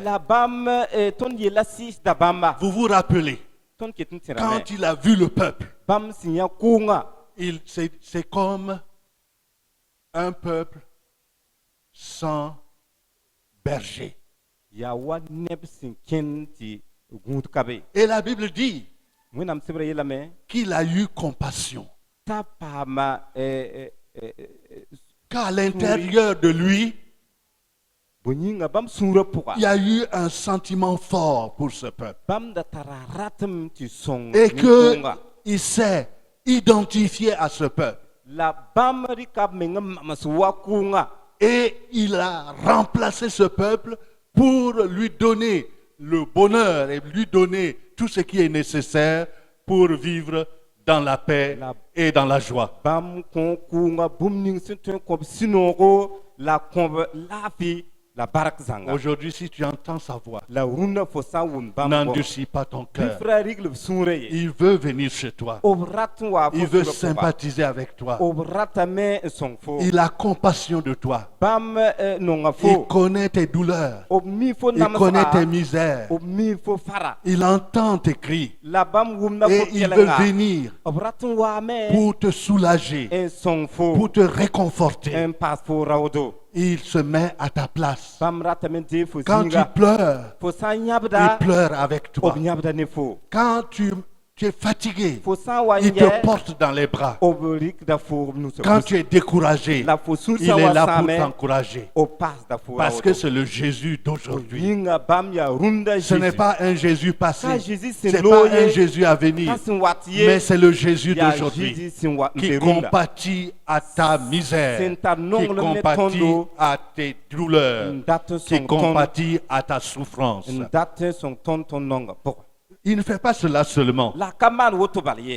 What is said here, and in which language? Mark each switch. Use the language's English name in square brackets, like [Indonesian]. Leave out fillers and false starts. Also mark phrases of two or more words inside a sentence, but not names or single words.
[Mossi] la bãmb tõnd yella sɩsda bãmba [French] Vous vous rappelez, [Mossi] tõnd ket n tẽrame [French] quand il a vu le peuple, [Mossi] bãmb sẽn yã kʋʋngã [French] c'est comme un peuple sans berger. [Mossi] yaa wa neb sẽn kẽnd tɩ gũud ka be [French] Et la Bible dit [Mossi] wẽnnaam sɩbra yeelame [French] qu'il a eu compassion. [Mossi] t'a paama [French] Qu'à l'intérieur de lui, [Mossi] bõe yĩnga bãmb sũurã pʋga [French] il y a eu un sentiment fort pour ce peuple. [Mossi] bãmb da tara ratem tɩ sõng [French] Et [Mossi] nin-kʋʋnga [French] qu'il s'est identifié à ce peuple. [Mossi] la bãmb rɩka b meng n mams wa kʋʋngã [French] Et il a remplacé ce peuple pour lui donner le bonheur et lui donner tout ce qui est nécessaire pour vivre dans la paix et dans la joie. [Mossi] bãmb kõ kʋʋngã bũmb ning sẽn tõe n kõ b sũ-noogo la kõb laafɩ la bark zãnga [French] Aujourd'hui, si tu entends sa voix, [Mossi] la rũndã fo sã n wʋm bãmb [French] n'endurcis pas ton [Mossi] bɩ [French] cœur. [Mossi] f ra rigl b sũurã ye [French] Il veut venir chez toi. [Mossi] b rat n wa fo [French] Il veut [Mossi] sũurã pʋga. [French] sympathiser avec toi. [Mossi] b ratame n sõng fo [French] Il a compassion de toi. [Mossi] bãmb nonga [French] Il [Mossi] fo [French] connaît tes douleurs. [Mossi] b mi fo [French] Il connaît tes [Mossi] namsga [French] misères. [Mossi] b mi fo fara [French] Il entend tes cris. [Mossi] la bãmb wʋmda fo [French] Et il veut [Mossi] kelengã [French] venir [Mossi] b rat n waame [French] pour te soulager, [Mossi] n sõng fo [French] pour te réconforter. [Mossi] n paas fo raoodo [French] Il se met à ta place. [Mossi] bãmb ratame n dee fo [French] Quand tu [Mossi] zĩiga [French] pleures, [Mossi] fo sã n [French] il [Mossi] yãbda [French] pleure avec toi. [Mossi] b yãbda ne fo [French] Quand tu es fatigué, [Mossi] fo sã n wa n [French] il [Mossi] yɛ [French] te porte dans les bras. [Mossi] b rɩkda fo b nusã [French] Quand tu es découragé, [Mossi] la fo sũur [French] il [Mossi] sã [French] est [Mossi] wa [French] là pour [Mossi] sãame [French] t'encourager. [Mossi] b paasda fo [French] Parce que [Mossi] raoodo [French] c'est le Jésus d'aujourd'hui. [Mossi] yĩnga bãmb yaa rũndã [French] Ce n'est Jésus pas un Jésus [Mossi] ka [French] passé. Jésus Ce [Mossi] sẽn [French] n'est [Mossi] loog [French] pas un [Mossi] ye [French] Jésus à venir. [Mossi] ka sẽn wat [French] Mais [Mossi] ye [French] c'est le Jésus [Mossi] yaa [French] d'aujourd'hui [Mossi] Jésus sẽn wa n [French] qui [Mossi] be rũndã [French] compatit à ta misère, [Mossi] Sẽn tar [French] qui [Mossi] nonglem ne [French] compatit [Mossi] tõndo [French] à tes douleurs, [Mossi] n dat n [French] qui [Mossi] sõng tõnd [French] compatit à ta souffrance. [Mossi] n dat n sõng tõnd tõnd nonga pʋga [French] Il ne fait pas cela seulement. [Mossi] la ka maan woto bal ye